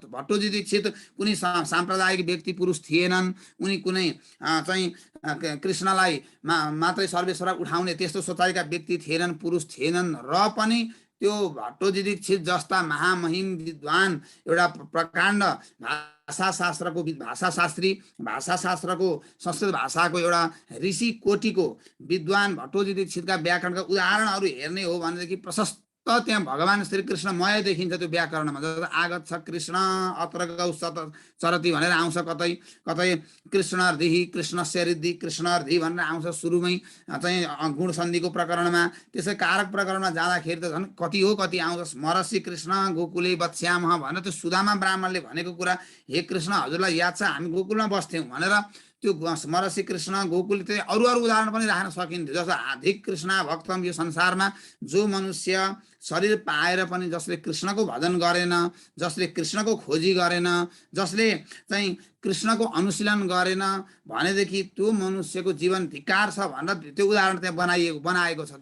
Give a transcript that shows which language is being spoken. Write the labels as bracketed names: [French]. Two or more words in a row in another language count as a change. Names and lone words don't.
[Nepali] भट्टोजी दीक्षित कुनै साम्प्रदायिक व्यक्ति पुरुष थिएनन्, उनी कुनै चाहिँ कृष्णलाई मात्रै सर्वेश्वर उठाउने त्यस्तो सोचाइका व्यक्ति थिएनन्, पुरुष थिएनन्, र पनि त्यो भट्टोजी दीक्षित जस्ता महामहिम विद्वान एउटा प्रकाण्ड भाषाशास्त्रको संस्कृत भाषाको एउटा ऋषि कोटिको विद्वान भट्टोजी दीक्षितका व्याकरणका उदाहरणहरू हेर्ने हो भनेदेखि प्रशस्त त्यहाँ भगवान श्रीकृष्णमय देखिन्छ। त्यो व्याकरणमा [Sanskrit] आगच्छ कृष्ण अत्र गौ चरति [Nepali] भनेर आउँछ, कतै कतै कृष्णार्धिः [Sanskrit] कृष्णस्य रिद्धि [Nepali] कृष्णार्धि भनेर आउँछ सुरुमै चाहिँ गुण सन्धिको प्रकरणमा। त्यसै कारक प्रकरणमा जाँदाखेरि त झन् कति हो कति आउँछ, [Sanskrit] स्मरसि कृष्ण गोकुले बत्स्यामः [Nepali] भनेर त्यो सुदामा ब्राह्मणले भनेको कुरा, हे कृष्ण हजुरलाई याद छ हामी गोकुलमा बस्थ्यौँ भनेर त्यो [Sanskrit] स्मरसि कृष्ण गोकुल [Nepali] चाहिँ अरू उदाहरण पनि राख्न सकिन्थ्यो। जस्तो [Sanskrit] अधिक कृष्ण भक्तम, [Nepali] यो संसारमा जो मनुष्य शरीर पाएर पनि जसले कृष्णको भजन गरेन, जसले कृष्णको खोजी गरेन, जसले चाहिँ कृष्णको अनुशीलन गरेन भनेदेखि त्यो मनुष्यको जीवन धिक्कार छ भनेर त्यो उदाहरण त्यहाँ बनाइएको छ।